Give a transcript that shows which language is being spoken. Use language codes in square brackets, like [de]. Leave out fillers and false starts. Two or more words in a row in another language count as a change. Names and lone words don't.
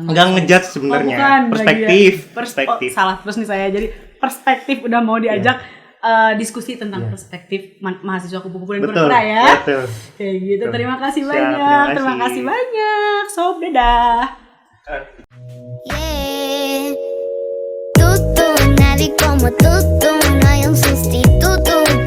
[id] Enggak ngejudge sebenarnya. Perspektif. Salah terus nih saya. Jadi perspektif udah mau diajak diskusi tentang perspektif mahasiswa kupu-kupu dan kura-kura ya. Betul. Kayak gitu. Terima kasih banyak. Terima kasih banyak. Sob, dadah. Yeah. [es] Tú, nadie como tú, no hay un sustituto.